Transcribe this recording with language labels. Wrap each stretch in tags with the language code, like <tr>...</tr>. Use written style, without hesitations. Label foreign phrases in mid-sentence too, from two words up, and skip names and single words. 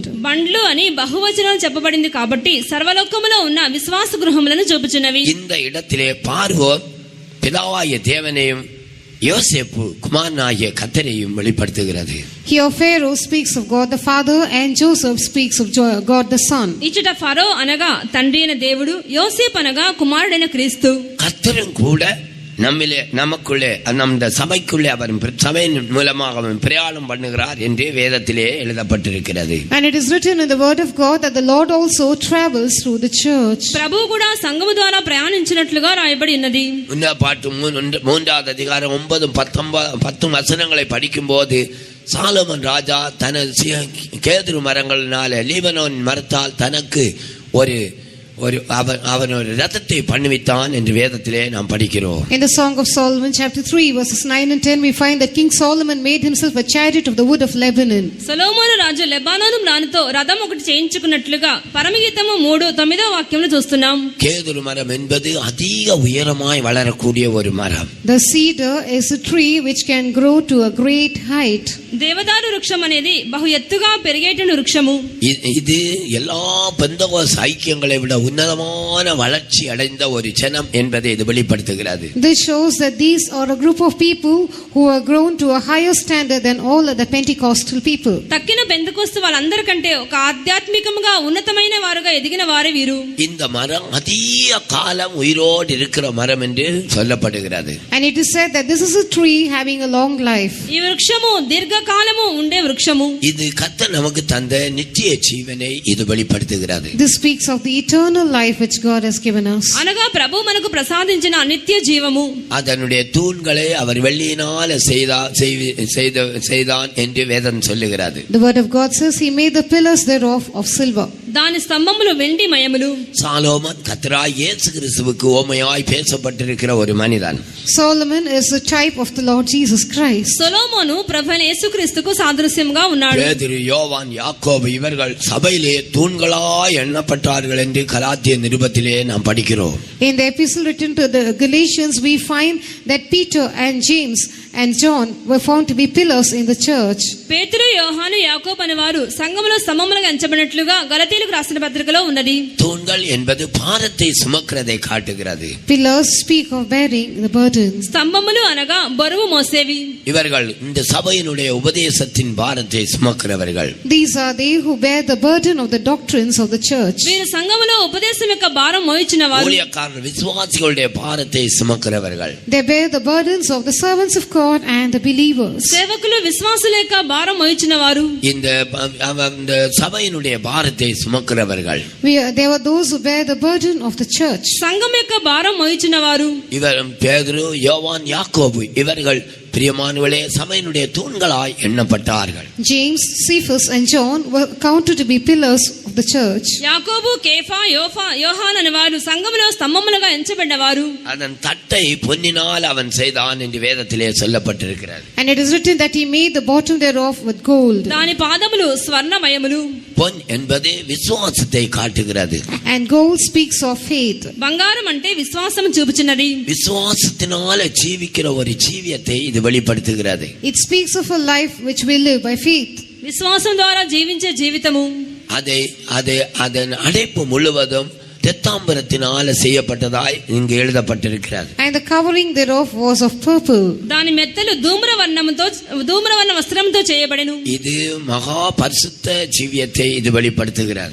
<te>బండ్లు అని బహువచనం చెప్పబడింది కాబట్టి సర్వలోకములో ఉన్న విశ్వాస గృహములను చూపుచున్నవి.</te> <ta>இந்த இடத்திலே பார்வோன் பிதாவாகிய தேவனையும் யோசேப்பு குமாரனாகிய கர்த்தரையும் வெளிப்படுத்துகிறது.</ta> <en>Here Pharaoh speaks of God the Father and Joseph speaks of God the Son.</en> <te>ఇచ్చట ఫరో అనగా తండ్రి అయిన దేవుడు, యోసేపు అనగా కుమారుడైన క్రీస్తు.</te> <ta>கர்த்தரும் கூட நமக்குள்ளே நம்ம சபைக்குள்ளே அவர் சபையின் மூலமாக பிரயாணம் பண்ணுகிறார் என்று வேதத்திலே எழுதப்பட்டிருக்கிறது.</ta> <en>And it is written in the word of God that the Lord also travels through the church.</en> <te>ప్రభువు కూడా సంఘము ద్వారా ప్రయాణించినట్లుగా రాయబడి ఉన్నది.</te> <ta>பாட்டு 3வது அதிகாரம் 9-10 வசனங்களை படிக்கும் போது சாலமன் ராஜா தனது கேதுரு மரங்களினால லீபனோன் மரத்தால் தனக்கு அவன் ஒரு ரதத்தை பண்ணுவித்தான் என்று வேதத்திலே நாம் படிக்கிறோம்.</ta> <en>In the Song of Solomon chapter 3 verses 9 and 10 we find that King Solomon made himself a chariot of the wood of Lebanon.</en> <te>సొలొమోను రాజు లెబానోను మ్రానుతో రథం ఒకటి చేయించుకున్నట్లుగా పరమగీతము 3:9 వాక్యంలో చూస్తున్నాం.</te> <ta>கேதுரு மரம் என்பது அதிக உயரமாய் வளரக்கூடிய ஒரு மரம்.</ta> <en>The cedar is a tree which can grow to a great height.</en> <te>దేవదారు వృక్షం అనేది బహు ఎత్తుగా పెరిగేటువంటి వృక్షము.</te> <ta>இது எல்லா பெந்தகோஸ்து ஐக்கியங்களை விட உன்னதமான வளர்ச்சி அடைந்த ஒரு ஜனம் என்பதை இது வெளிப்படுத்துகிறது.</ta> <en>This shows that these are a group of people who have grown to a higher standard than all other Pentecostal people.</en> <te>తక్కిన పెంతెకోస్తు వాళ్ళందరికంటే ఒక ఆధ్యాత్మికంగా ఉన్నతమైన వారుగా ఎదిగిన వారే వీరు.</te> <ta>இந்த மரம் அதிக காலம் உயிரோடு இருக்கிற மரம் என்று சொல்லப்படுகிறது.</ta> <en>And it is said that this is a tree having a long life.</en> <te>ఈ వృక్షము దీర్ఘకాలము ఉండే వృక్షము.</te> <ta>இது கர்த்தர் நமக்கு தந்த நித்திய ஜீவனை இது வெளிப்படுத்துகிறது.</ta> <en>This speaks of the eternal life which God has given us.</en> <te>అనగా ప్రభు మనకు ప్రసాదించిన నిత్య జీవము.</te> <ta>அதனுடைய தூண்களை அவர் வெள்ளியினால செய்தான் என்று வேதம் சொல்லுகிறது.</ta> <en>The word of God says he made the pillars thereof of silver.</en> <te>దాని స్తంభములు వెండి మయములు.</te> <ta>சாலோமன் கர்த்தராகிய இயேசு கிறிஸ்துவுக்கு உவமையாய் பேசப்பட்டிருக்கிற ஒரு மனிதன்.</ta> <en>Solomon is a type of the Lord Jesus Christ.</en> <te>సొలొమోను ప్రభువైన యేసుక్రీస్తుకు సాదృశ్యంగా ఉన్నాడు.</te> <ta>பேதுரு, யோவான், யாக்கோபு இவர்கள் சபையிலே தூண்களாய் எண்ணப்பட்டார்கள் என்று கலாத்திய நிருபத்திலே நாம் படிக்கிறோம்.</ta> <en>In the epistle written to the Galatians, we find that Peter and James and John were found to be pillars in the church.</en> <te>పేతురు, యోహాను, యాకోబు అనేవారు సంఘములో స్తంభములుగా ఎంచబడినట్లుగా గలతీయులకు రాసిన పత్రికలో ఉన్నది.</te> <ta>தூண்கள் என்பது பாரத்தை சுமக்கிறதை காட்டுகிறது.</ta> <en>Pillars speak of bearing the burden.</en> <te>స్తంభములు అనగా బరువు మోసేవి.</te> <ta>இவர்கள் இந்த சபையினுடைய உபதேசத்தின் பாரத்தை சுமக்கிறவர்கள்.</ta> <en>These are they who bear the burden of the doctrines of the church.</en> <te>వీరు సంఘములో ఉపదేశం యొక్క భారం మోయించిన వారు.</te> <ta>ஊழியக்காரர் விசுவாசிகளுடைய பாரத்தை சுமக்கிறவர்கள்.</ta> <en>They bear the burdens of the servants of God and the believers.</en> <te>సేవకులు విశ్వాసుల యొక్క భారం మోయించిన వారు.</te> <ta>இந்த சபையினுடைய பாரத்தை சுமக்கிறவர்கள்.</ta> <en>There were those who bear the burden of the church.</en> <te>సంఘం యొక్క భారం మోయించిన వారు.</te> <ta>இவர் பேதுரு, யோவான், யாக்கோபு இவர்கள் பிரியமானவர்களே சபையினுடைய தூண்களாய் எண்ணப்பட்டார்கள்.</ta> <en>James, Cephas and John were counted to be pillars of the church.</en> <te>యాకోబు, కేఫా, యోహాన్ అనేవారు సంఘములో స్తంభములుగా ఎంచబడ్డవారు.</te> <ta>அதன் தட்டை பொன்னினால் அவன் செய்தான் என்று வேதத்திலே சொல்லப்பட்டிருக்கிறது.</ta> <en>And it is written that he made the bottom thereof with gold.</en> <te>దాని పాదములు స్వర్ణమయములు.</te> <ta>பொன் என்பது விசுவாசத்தை காட்டுகிறது.</ta> <en>And gold speaks of faith.</en> <te>బంగారం అంటే విశ్వాసం చూపుచున్నది.</te> <ta>விசுவாசத்தினால ஜீவிக்கிற ஒரு ஜீவியத்தை இது வெளிப்படுத்துகிறது.</ta> <en>It speaks of a life which we live by faith.</en> <te>విశ్వాసం ద్వారా జీవించే జీవితము.</te> <ta>அதன் அடைப்பு முழுவதும் தெத்தாம்பரத்தினால செய்யப்பட்டதாய் இங்கு எழுதப்பட்டிருக்கிறது.</ta> <en>And the covering thereof was of purple.</en> <te>దాని మెత్తలు ధూమ్రవర్ణ వస్త్రంతో చేయబడెను.</te> <ta>இது மகா பரிசுத்த ஜீவியத்தை இது வெளிப்படுத்துகிறது.</ta>